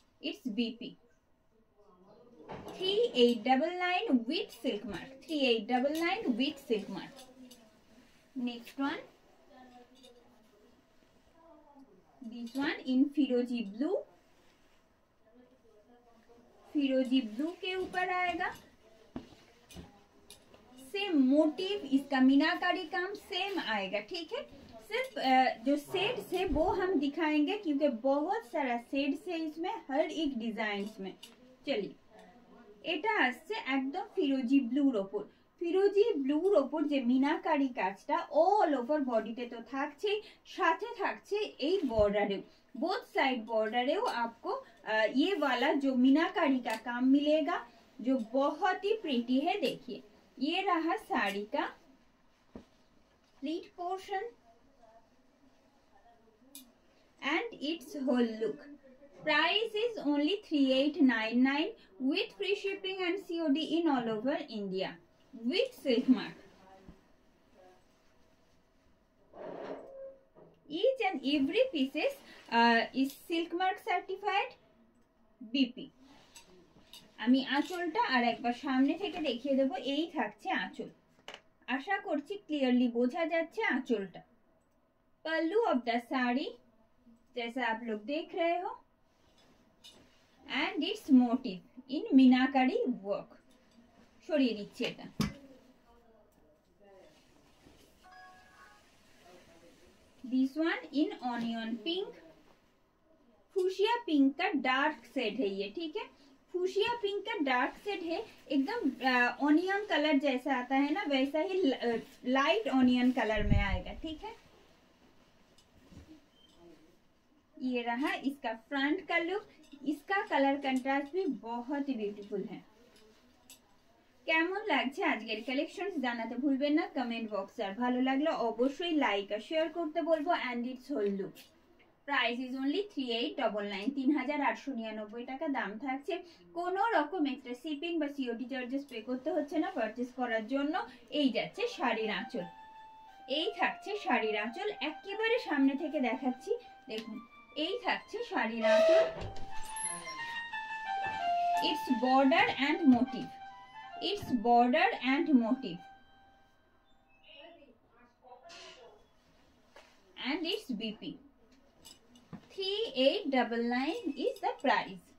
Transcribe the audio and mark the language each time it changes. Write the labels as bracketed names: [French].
[English] It's BP 3899 with silk mark. 3899 with silk mark. Next one, this one in फिरोजी blue. [Hindi] फिरोजी blue के ऊपर आएगा। सेम मोटिव, इसका मीनाकारी काम सेम आएगा। ठीक है, सिर्फ जो शेड्स है वो हम दिखाएंगे क्योंकि बहुत सारा शेड्स है इसमें, हर एक डिजाइन में। [Bangla] चलिए, এটা আসছে একদম ফিরোজি ব্লুর ওপর। ফিরোজি ব্লুর ওপর যে মিনাকারি কাজটা অল ওভার বডিতে তো থাকছেই, সাথে থাকছে এই বর্ডারেও, [Hindi] बोथ साइड बॉर्डरेও आपको ये वाला जो मीनाकारी का काम मिलेगा जो बहुत ही प्रीटी है। देखिए, ये रहा साड़ी का pleat portion and it's whole look. [English] Price is only 3899 with free shipping and COD in all over India with silk mark. Each and every pieces is silk mark certified BP. [Bangla] আমি আঁচলটা আর একবার সামনে থেকে দেখিয়ে দেব। এই থাকছে আঁচল, আশা করছি ক্লিয়ারলি বোঝা যাচ্ছে আঁচলটা। [Hindi] पल्लू ऑफ द साड़ी जैसा आप लोग देख रहे हो [English] and its motif in [Hindi] meenakari work। [Bangla] সরিয়ে দিচ্ছি এটা। [English] This one in onion pink। [Hindi] Fuchsia pink का डार्क शेड है ये। ठीक है, फूशिया पिंक का डार्क शेड है, एकदम ऑनियन कलर जैसा आता है ना वैसा ही लाइट ऑनियन कलर में आएगा। ठीक है, ये रहा इसका फ्रंट का लुक। इसका कलर कंट्रास्ट भी बहुत ही ब्यूटीफुल है। [Bangla] কেমন লাগছে আজকের কালেকশন জানাতে ভুলবেন না কমেন্ট বক্সে, আর ভালো লাগলে অবশ্যই লাইক আর শেয়ার করতে বলবো। [English] And it's whole look. Price is only [Bangla] 3899, 3899 টাকা দাম থাকছে। কোনো রকম এক্সট্রা শিপিং বা সিওডি চার্জেস পে করতে হচ্ছে না পারচেজ করার জন্য। এই যাচ্ছে শাড়ির আঁচল, এই থাকছে শাড়ির আঁচল। একেবারে সামনে থেকে দেখাচ্ছি, দেখুন এই থাকছে শাড়ির আঁচল। [English] Its border and motif, its border and motif and its BP 3899 is the price।